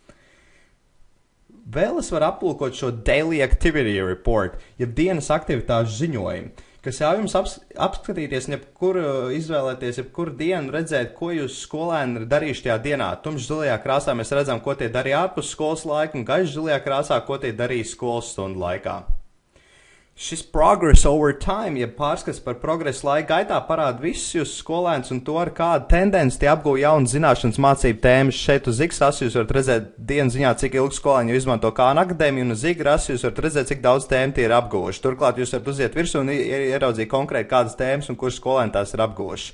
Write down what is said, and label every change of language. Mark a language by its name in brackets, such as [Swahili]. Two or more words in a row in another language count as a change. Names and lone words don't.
[Latvian] Vēl es varu aplūkot šo [English] Daily Activity Report, [Latvian] jeb dienas aktivitāšu ziņojumu, kas ļauj jums apskatīties, izvēlēties jebkuru dienu, redzēt, ko jūs skolēni ir darījuši tajā dienā. Tumši zilajā krāsā mēs redzam, ko tie darīja ārpus skolas laika, un gaiši zilajā krāsā, ko tie darīja skolas stundu laikā. [English] Šis progress over time, [Latvian] ja pārskats par progresu laika gaitā, parāda visus jūsu skolēnus un to, ar kādu tendenci tie apguva jaunas zināšanas mācību tēmas. Šeit uz X-asu jūs varat redzēt dienas ziņā, cik ilgi skolēni jau izmanto Khan Akadēmiju, un uz Y-asu jūs varat redzēt, cik daudz tēmu tie ir apguvuši. Turklāt jūs varat uziet virsū un ieraudzīt konkrēti kādas tēmas un kurš skolēni tās ir apguvuši.